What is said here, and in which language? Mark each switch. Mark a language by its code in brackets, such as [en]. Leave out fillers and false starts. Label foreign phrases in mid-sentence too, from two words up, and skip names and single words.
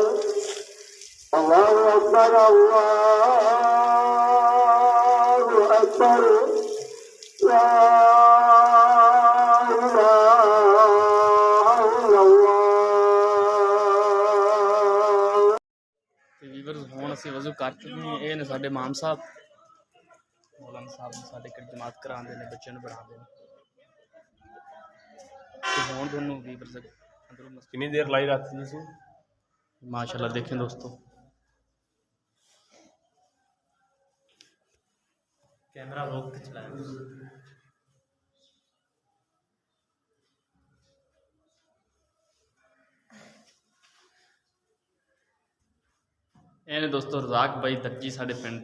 [ar] الله أكبر، الله أكبر، لا إله إلا الله. [pa] ویورز ہن اسیں وضو کر چکے ہیں۔ یہ نے ساڈے امام صاحب، مولانا صاحب نے ساڈے گھر جماعت کراندے نے، بچوں نوں پڑھاندے نے. تے ہن دونوں ویورز اندروں مسجد کتنی دیر لائی رات جی سی? [ur] ماشاءاللہ دیکھیں دوستوں. کیمرا روک کے چلایا. [pa] یہ نے دوستوں رزاق بھائی درزی ساڈے پنڈ.